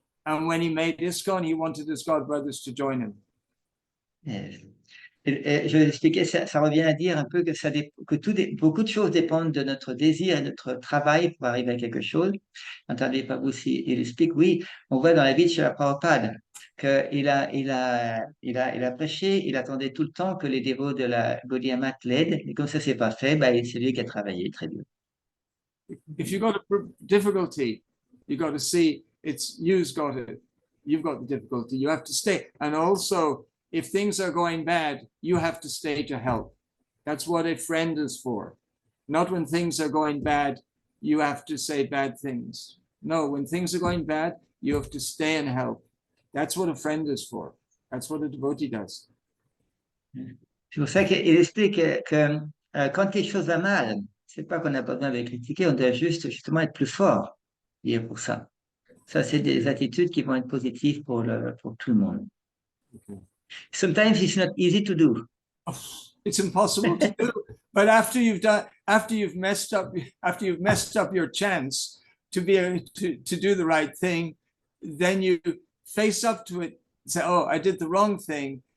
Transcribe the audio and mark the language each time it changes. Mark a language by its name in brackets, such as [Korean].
[English] And when he made ISKCON, he wanted his god brothers to join him. Yes. [French] Je vais expliquer, ça revient à dire un peu que beaucoup de choses dépendent de notre désir et notre travail pour arriver à quelque chose. Antardwipa aussi, il explique, oui, on voit dans la vie de Srila Prabhupada qu'il a prêché, il attendait tout le temps que les dévots de la Gaudiya Math l'aident, et comme ça s'est pas fait, c'est lui qui a travaillé très dur. [English] If you got a difficulty, you got to see you've got the difficulty, you have to stay. And also, if things are going bad, you have to stay to help. That's what a friend is for. Not when things are going bad, you have to say bad things. No, when things are going bad, you have to stay and help. That's what a friend is for. That's what a devotee does. [French] C'est pour ça qu'il explique que quand quelque chose va mal, c'est pas qu'on n'a pas besoin de critiquer, on doit justement être plus fort. Et pour ça. Ça, c'est des attitudes qui vont être positives pour tout le monde. [English] Okay. Sometimes it's not easy to do. It's impossible to do. But after you've messed up your chance to be able to do the right thing, then you face up to it. Say, oh, I did the wrong thing.